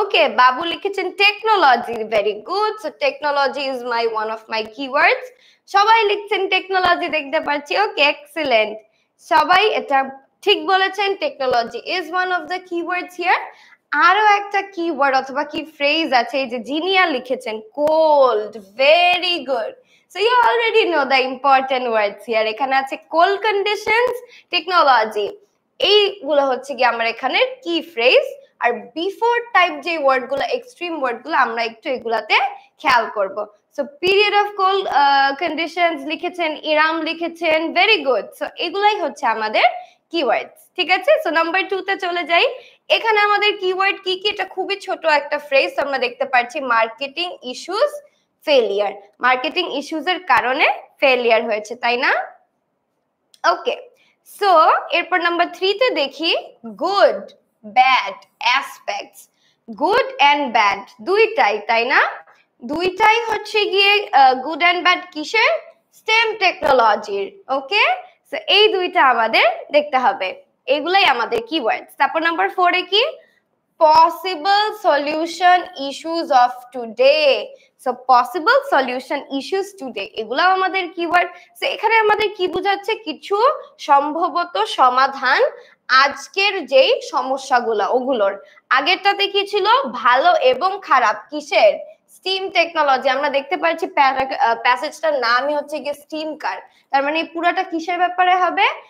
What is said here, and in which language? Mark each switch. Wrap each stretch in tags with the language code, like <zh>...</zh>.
<en>Okay, Babu লিখেছেন technology, very good. So technology is my one of my keywords.</en> <bn>সবাই লিখছেন technology, দেখতে পাচ্ছি। ওকে, এক্সিলেন্ট, সবাই এটা ঠিক বলেছেন,</bn> <en>Technology is one of the keywords here.</en> <bn>আরো একটা কিওয়ার্ড অথবা কি ফ্রেজ আছে, এই যে জিনিয়া লিখেছেন cold, very good.</bn> <en>So you already know the important words here.</en> <bn>এখানে আছে cold conditions, technology, এইগুলো হচ্ছে কি আমার এখানে কি ফ্রেজ। আর বিফোর টাইপ যে ওয়ার্ড গুলো, এক্সট্রিম ওয়ার্ড গুলো, আমরা একটু এগুলাতে খেয়াল করব। So period of cold conditions লিখেছেন, ইরাম লিখেছেন, ভেরি গুড। সো এগুলাই হচ্ছে আমাদের কিওয়ার্ডস, ঠিক আছে? সো নাম্বার 2 তে চলে যাই। এখানে আমাদের কিওয়ার্ড কি কি? এটা খুবই ছোট একটা ফ্রেজ, আমরা দেখতে পাচ্ছি marketing issues, failure. Marketing issues এর কারণে ফেলিয়ার হয়েছে, তাই না? ওকে, সো এরপর নাম্বার 3 তে দেখি good, bad, aspects. Good and bad দুইটাই, তাই না? দুইটাই হচ্ছে গিয়ে গুড এন্ড ব্যাড কিসের? স্টেম টেকনোলজির। ওকে, সো এই দুইটা আমাদের দেখতে হবে, এগুলাই আমাদের কিওয়ার্ডস। তারপর নাম্বার 4 এ কি?</bn> <en>possible solution issues of today. So possible solution issues today,</en> <bn>এগুলো আমাদের কিওয়ার্ড। সো এখানে আমাদের কি বোঝাচ্ছে? কিছু সম্ভবত সমাধান আজকের যেই সমস্যাগুলো, ওগুলোর। আগেরটাতে কি ছিল? ভালো এবং খারাপ কিসের? Steam technology. আমরা দেখতে পাচ্ছি প্যাসেজটার নামই হচ্ছে গিয়ে স্টিম কার, তার মানে পুরোটা কিসের ব্যাপারে হবে?</bn>